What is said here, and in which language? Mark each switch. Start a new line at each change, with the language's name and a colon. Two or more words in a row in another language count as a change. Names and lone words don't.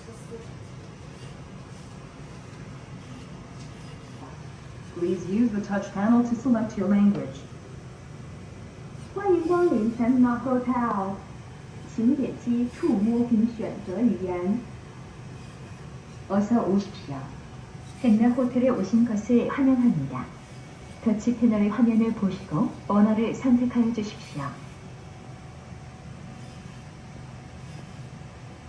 English: Please use the touch panel to select your language.
Chinese: 欢迎光临 Sentinel Hotel， 请点击触摸并选择语言。
Korean: 어서 오십시오. 헨나 호텔에 오신 것을 환영합니다. 터치 패널의 화면을 보시고 언어를 선택하여 주십시오.